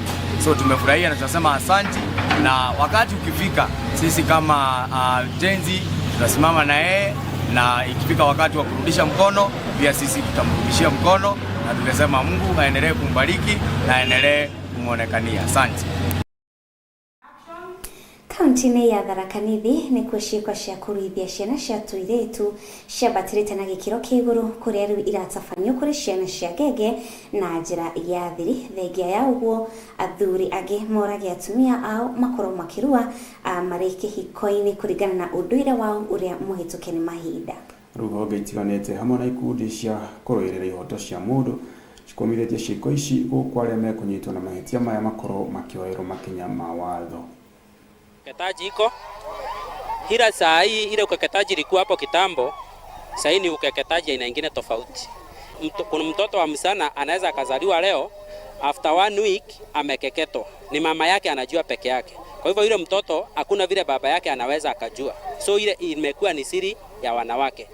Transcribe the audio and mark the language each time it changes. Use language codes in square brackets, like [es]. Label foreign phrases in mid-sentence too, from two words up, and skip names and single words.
[sw] So tumefurahia na tunasema asante, na wakati ukifika sisi kama Gen Z tutasimama na yeye, na ikifika wakati wa kurudisha mkono pia sisi tutamrudishia mkono, na tunasema Mungu aendelee kumbariki na aendelee kumuonekania. Asante. [ki] Kaunti-inĩ ya Tharaka Nithi nĩ kuo cia kũruithia ciana cia tũirĩtu ciambatĩrĩte na gĩkĩro kĩa igũrũ, kũrĩa rĩu iratabanio kũrĩ ciana cia ngenge na njĩra ya thiri. Thengia ya ũguo, athuri angĩ morage atumia ao makorwo makĩrua marĩ kĩhiko-inĩ kũringana na ũndũire wao ũrĩa mũhĩtũke nĩ mahinda. Rĩu honge itiganĩte hamwe na ikundi cia kũrũĩrĩra ihoto cia mũndũ cikomithĩtie ciĩko ici gũkũ arĩa mekũnyitwo na mahĩtia maya makorwo makĩoerwo makinya ma watho. [sw] Ukeketaji iko hila saa hii, ile ukeketaji ilikuwa hapo kitambo, sasa hii ni ukeketaji aina nyingine tofauti. Kuna mtoto wa msana anaweza akazaliwa leo, [en] after 1 week [sw] amekeketwa, ni mama yake anajua peke yake. Kwa hivyo yule mtoto hakuna vile baba yake anaweza akajua, so ile imekuwa ni siri ya wanawake.